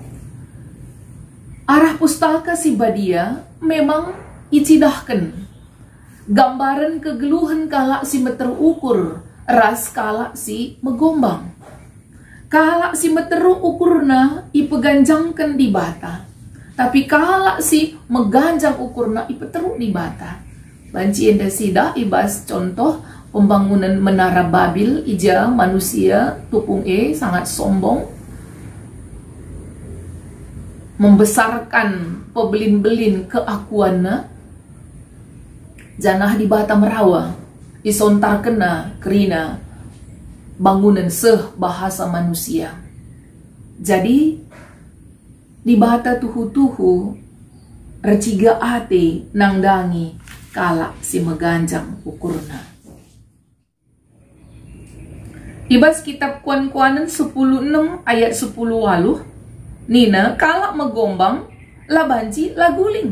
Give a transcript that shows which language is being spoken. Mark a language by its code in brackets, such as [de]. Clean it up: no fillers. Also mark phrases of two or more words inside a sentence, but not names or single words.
[btx] Arah pustaka si badia memang icidahkan gambaran kegeluhan kala si meter ukur ras kala si megombang. Kala si meteru ukurna ipeganjangkan di bata. Tapi kala si meganjang ukurna ipeteru di bata. Banci enda sida ibas [id] contoh pembangunan menara [btx] Babil ija manusia tupung sangat sombong. Membesarkan pebelin-belin keakuanna. Janah di bata merawa. Isontar kena kerina bangunan bahasa manusia. Jadi di bata tuhu-tuhu reciga ate nangdangi kala si meganjang ukurna. Ibas kitab Kuan-Kuanan 10:6 ayat 10 waluh nina kala megombang labanci laguling.